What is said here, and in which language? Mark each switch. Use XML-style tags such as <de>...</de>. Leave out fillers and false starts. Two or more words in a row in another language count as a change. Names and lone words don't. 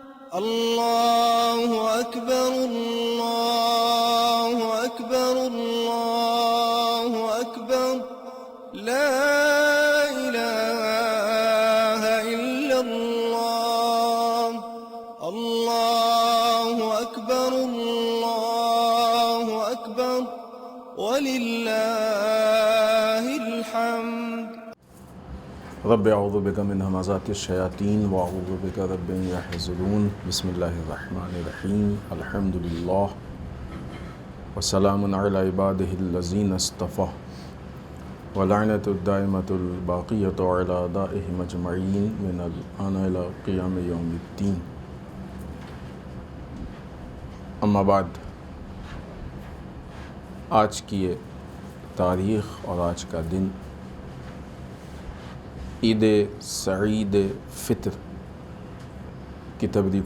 <ar>اللہ اکبر اللہ اکبر اللہ اکبر لا الہ الا اللہ اللہ اکبر اللہ اکبر وللہ الحمد رب اعوذ بک من همزات الشیاطین واعوذ بک رب ان یحضرون بسم اللہ الرحمن الرحیم الحمد للہ وسلام علی عبادہ الذین اصطفى ولعنۃ الدائمۃ الباقیۃ علی اعدائہم اجمعین من الآن الی قیام یوم الدین.</ar> <ur>اما بعد، آج کی یہ تاریخ اور آج کا دن عید سعید فطر کی تبریک</ur>